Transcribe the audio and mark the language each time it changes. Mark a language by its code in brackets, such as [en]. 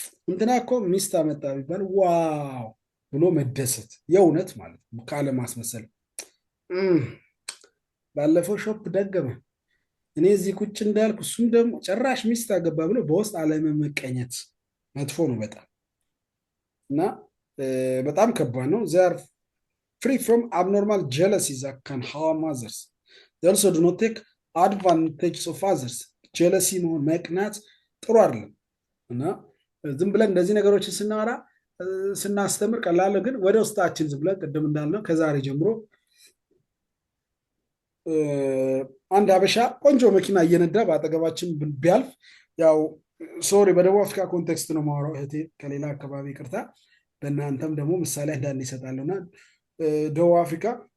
[am] እንትና እኮ ሚስት አመጣ ቢባል ዋው ብሎ መደሰት የእውነት ማለት ነው፣ ካለ ማስመሰል። ባለፈው ሾፕ ደገመ፣ እኔ እዚህ ቁጭ እንዳልኩ እሱም ደግሞ ጭራሽ ሚስት አገባ ብሎ በውስጥ አለመመቀኘት መጥፎ ነው በጣም እና በጣም ከባድ ነው። [en] ዚር ፍሪ ፍሮም አብኖርማል ጀለሲስ that can harm others. They also do not take advantage of others. [am] ጀለሲ መሆን መቅናት ጥሩ አይደለም እና ዝም ብለን እንደዚህ ነገሮችን ስናወራ ስናስተምር ቀላል፣ ግን ወደ ውስጣችን ዝም ብለን ቅድም እንዳልነው ከዛሬ ጀምሮ አንድ ሀበሻ ቆንጆ መኪና እየነዳ በአጠገባችን ቢያልፍ፣ ያው ሶሪ በደቡብ አፍሪካ ኮንቴክስት ነው የማወራው እህቴ፣ ከሌላ አካባቢ ይቅርታ፣ በእናንተም ደግሞ ምሳሌ አንዳንድ ይሰጣለሁና ደቡብ አፍሪካ